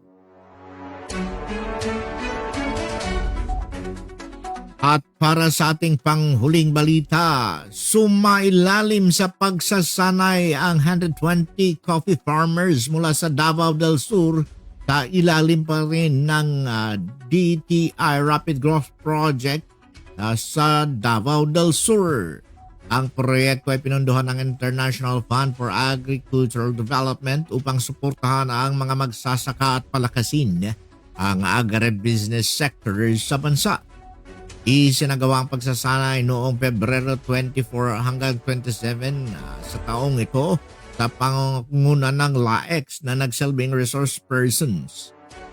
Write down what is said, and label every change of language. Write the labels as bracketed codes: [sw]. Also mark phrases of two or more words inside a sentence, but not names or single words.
[tl] At para sa ating panghuling balita, sumailalim sa pagsasanay ang 120 [en] coffee farmers [tl] mula sa Davao del Sur sa ilalim pa rin ng DTI Rapid Growth Project sa Davao del Sur. Ang proyekto ay pinunduhan ng International Fund for Agricultural Development upang suportahan ang mga magsasaka at palakasin ang [en] agribusiness sector [tl] sa bansa. Isinagawa ang pagsasanay noong Pebrero 24 hanggang 27 sa taong ito sa pangunguna ng LAEX na nagsilbing [en] resource persons.